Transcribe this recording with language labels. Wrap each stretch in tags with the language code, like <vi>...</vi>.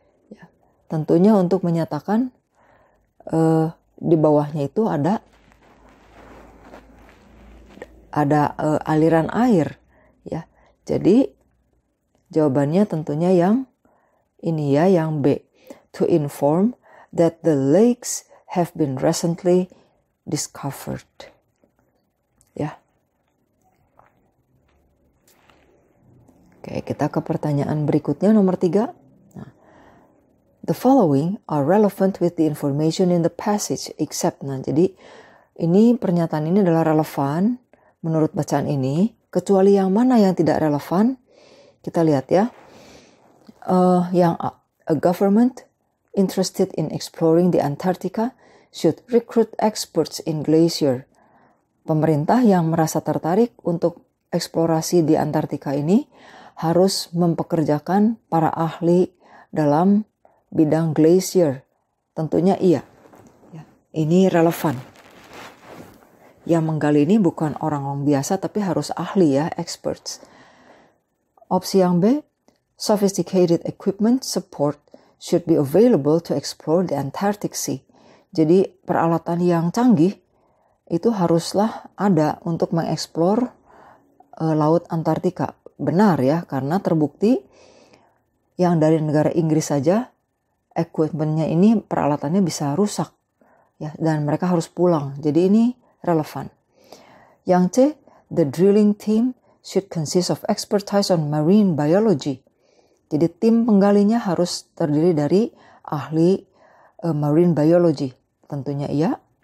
<id>Ya, tentunya untuk menyatakan di bawahnya itu ada aliran air, ya. Jadi jawabannya tentunya yang ini ya, yang B.</id> <en>To inform that the lakes have been recently discovered.</en> <id>Ya. Oke, kita ke pertanyaan berikutnya nomor 3.</id> <en>Nah, the following are relevant with the information in the passage except.</en> <id>Nah, jadi Ini pernyataan ini adalah relevan menurut bacaan ini, kecuali yang mana yang tidak relevan. Kita lihat ya. Yang</id> <en>a government interested in exploring the Antarctica should recruit experts in glacier.</en> <id>Pemerintah yang merasa tertarik untuk eksplorasi di Antartika ini harus mempekerjakan para ahli dalam bidang glacier. Tentunya iya. Ini relevan. Yang menggali ini bukan orang biasa tapi harus ahli ya, experts. Opsi yang B,</id> <en>sophisticated equipment support should be available to explore the Antarctic Sea.</en> <id>Jadi peralatan yang canggih itu haruslah ada untuk mengeksplor Laut Antartika. Benar ya, karena terbukti yang dari negara Inggris saja equipmentnya ini, peralatannya bisa rusak ya, dan mereka harus pulang. Jadi ini relevan. Yang C,</id> <en>the drilling team should consist of expertise on marine biology.</en> <id>Jadi tim penggalinya harus terdiri dari ahli marine biology. Tentunya iya.</id>